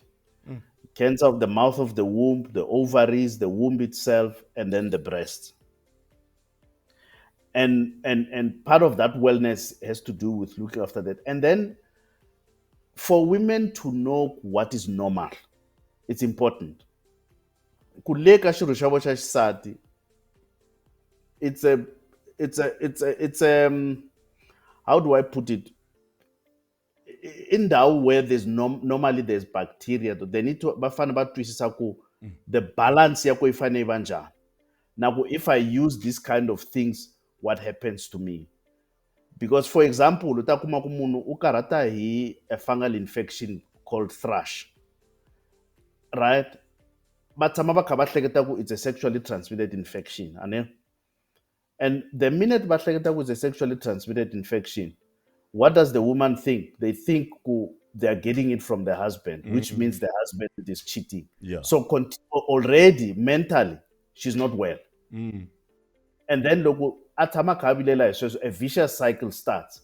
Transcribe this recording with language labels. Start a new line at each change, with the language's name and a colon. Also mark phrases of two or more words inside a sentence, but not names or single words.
English: Cancer of the mouth of the womb, the ovaries, the womb itself, and then the breast. And part of that wellness has to do with looking after that. And then for women to know what is normal, it's important.
Tsonga: Kuleka xirho xa vona xa xisati,
English: it's how do I put it? In ndhawu where there's normally there's bacteria, they need to
Tsonga: bafana va twisisa ku
English: the balance
Tsonga: ya ko yi fane yi va njhani.
English: Now, if I use these kind of things, what happens to me? Because, for example,
Tsonga: u ta kuma ku munhu u karhata hi
English: a fungal infection called thrush,
Tsonga: right? Va tshama va kha va hleketa ku
English: it's a sexually transmitted infection, and the minute
Tsonga: va hleketa ku
English: it's a sexually transmitted infection, what does the woman think? They think they are getting it from the husband, which means the husband is cheating. Yeah. So already mentally, she's not well. And then so a vicious cycle starts.